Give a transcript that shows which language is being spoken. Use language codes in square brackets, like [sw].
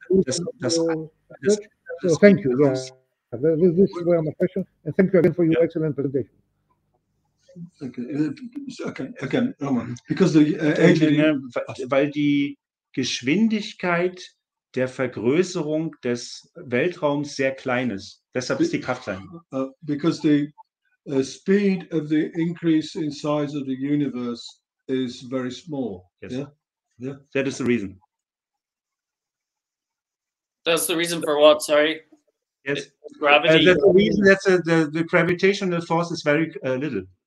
[en] So thank you. Yeah. This is my question, and thank you again for your excellent presentation. Okay, again, because the [de] weil die Geschwindigkeit der Vergrößerung des Weltraums sehr klein ist. Deshalb ist die Kraft klein. [en] Because the speed of the increase in size of the universe is very small. Yes. Yeah. That is the reason. That's the reason for what? Sorry. Yes. Gravity. That's the reason that the gravitational force is very little.